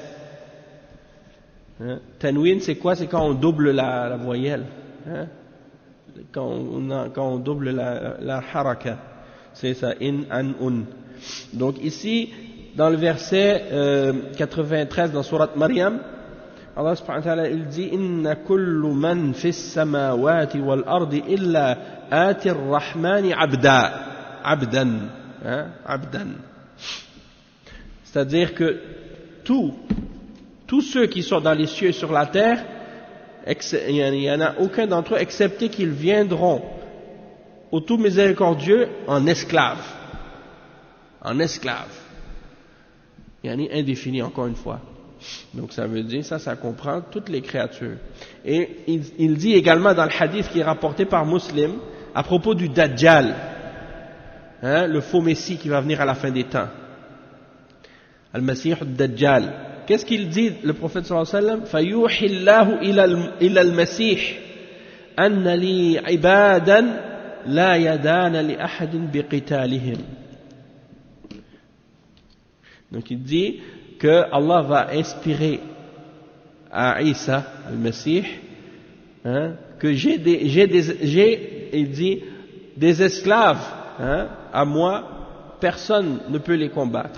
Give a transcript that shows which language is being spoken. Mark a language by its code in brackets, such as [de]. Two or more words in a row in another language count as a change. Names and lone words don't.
[fr] Hein? Tanwin, c'est quoi? C'est quand on double la voyelle. Hein? Quand on double la haraka. C'est ça, in, an, un. Donc ici, dans le verset 93 dans Surat Maryam, Allah [ar] سبحانه وتعالى [fr] il dit [ar] إن كل من في السماوات والأرض إلا آتي الرحمن عبدا. [fr] Hein? Abdan. C'est-à-dire que tous ceux qui sont dans les cieux et sur la terre, il n'y en a aucun d'entre eux excepté qu'ils viendront au tout miséricordieux en esclaves. En esclaves. Il y en a indéfini encore une fois. Donc ça veut dire, ça comprend toutes les créatures. Et il dit également dans le hadith qui est rapporté par Muslim à propos du Dajjal, hein, le faux Messie qui va venir à la fin des temps. Al-Masih al-Dajjal. Qu'est-ce qu'il dit, le prophète [ar] صلى الله عليه وسلم? فَيُوحِ اللَّهُ إِلَى الْمَسِيحِ أَنَّ لِي عِبَادًا لَا يَدَانَ لِأَحَدٍ بِقِتَالِهِمْ. [fr] Donc il dit, que Allah va inspirer à Isa, le Messie, hein, que il dit, des esclaves, hein, à moi, personne ne peut les combattre.